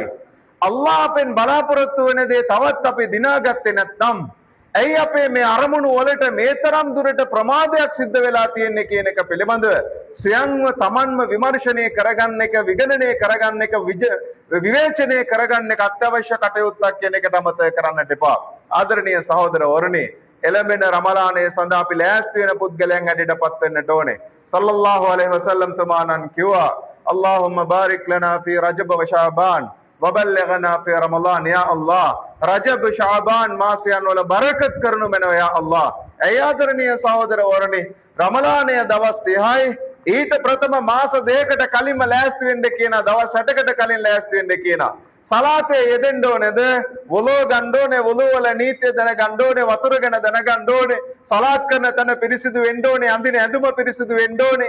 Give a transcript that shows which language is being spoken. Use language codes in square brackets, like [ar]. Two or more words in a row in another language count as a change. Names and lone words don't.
[si] අල්ලාහ් අපෙන් බලාපොරොත්තු වෙන දේ තවත් අපි දිනාගත්තේ නැත්නම් ඇයි අපේ මේ අරමුණු වලට මේ තරම් දුරට ප්‍රමාදයක් සිද්ධ වෙලා තියෙන්නේ කියන එක පිළිබඳව ස්වයංව තමන්ම විමර්ශනය කරගන්න එක, විගණනය කරගන්න එක, විවේචනය කරගන්න එක අත්‍යවශ්‍ය කටයුත්තක් කියන එකට අමතක කරන්නට එපා. ආදරණීය සහෝදරවරුනි, එළඹෙන රමලානයේ සඳහා අපි ලෑස්ති වෙන පුද්ගලයන් හැටියටපත් වෙන්නට ඕනේ. [ar] صلى الله عليه وسلم [si] තුමාණන් කිව්වා, [ar] اللهم بارك لنا في رجب وشعبان وبلغنا في رمضان [si] යා අල්ලාහ් රජබ් ශාබාන් මාසයන් වල බරකත් කරනු මැනව යා අල්ලාහ්. ඇයි ආදරණීය සහෝදරවරුනි, රමලානයේ දවස් 30යි ඊට ප්‍රථම මාස දෙකකට කලින්ම ලෑස්ති වෙන්න කියන, දවස් 60කට කලින් ලෑස්ති වෙන්න කියන. සලාතේ යෙදෙන්න ඕනේද? වොලෝ ගන්න ඕනේ, වොලෝ වල නීතිය දැනගන්න ඕනේ, වතුර ගැන දැනගන්න ඕනේ, සලාත් කරන තැන පිරිසිදු වෙන්න ඕනේ, අඳින ඇඳුම පිරිසිදු වෙන්න ඕනේ.